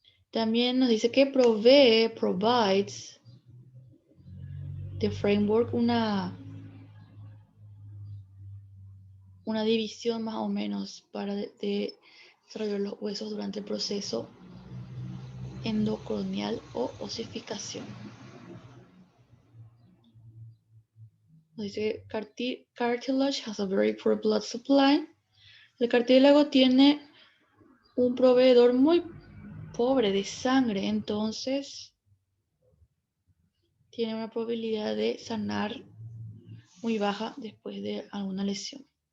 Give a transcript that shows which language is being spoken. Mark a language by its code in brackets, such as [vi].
[es] También nos dice que [en] provides the framework, [es] una división más o menos para desarrollar los huesos durante el proceso endocranial o osificación. Nos dice que [en] cartilage has a very poor blood supply. [es] El cartílago tiene un proveedor muy pobre de sangre, entonces tiene una probabilidad de sanar muy baja después de alguna lesión.